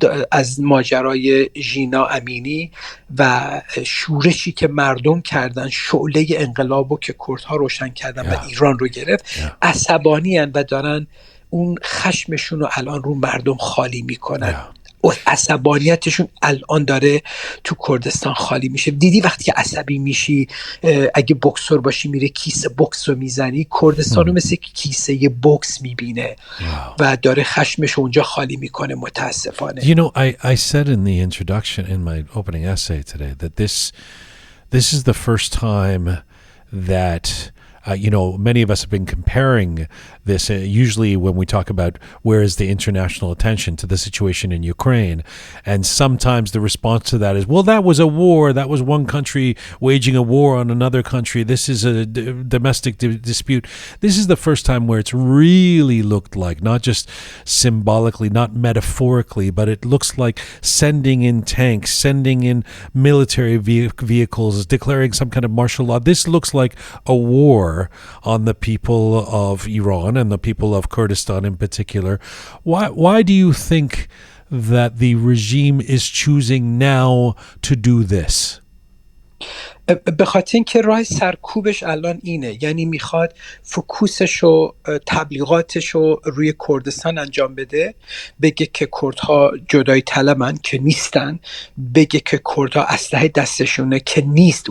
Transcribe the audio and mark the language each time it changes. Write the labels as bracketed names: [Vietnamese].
[Persian] از ماجرای ژینا امینی و شورشی که مردم کردن، شعله انقلابو که کردها روشن کردن و ایران رو گرفت، عصبانی هستند و دارن اون خشمشون رو الان رو مردم خالی میکنن. عصبانیتشون الان داره تو کردستان خالی میشه. دیدی وقتی که عصبی میشی، اگه بوکسور باشی میره کیسه بوکس رو میزنی، کردستان رو مثل کیسه بوکس میبینه و داره خشمش اونجا خالی میکنه متاسفانه. [English] You know, I said in the introduction, in my opening essay today, that this is the first time that many of us have been comparing this. Usually when we talk about where is the international attention to the situation in Ukraine, and sometimes the response to that is, well, that was a war. That was one country waging a war on another country. This is a domestic dispute. This is the first time where it's really looked like, not just symbolically, not metaphorically, but it looks like sending in tanks, sending in military vehicles, declaring some kind of martial law. This looks like a war on the people of Iran and the people of Kurdistan in particular. Why do you think that the regime is choosing now to do this? [Persian] به خاطر اینکه راه سرکوبش الان اینه، یعنی میخواد فوکوسش و تبلیغاتش رو روی کردستان انجام بده، بگه که کردها جدای طلبن که نیستن، بگه که کردها اسلحه دستشونه که نیست.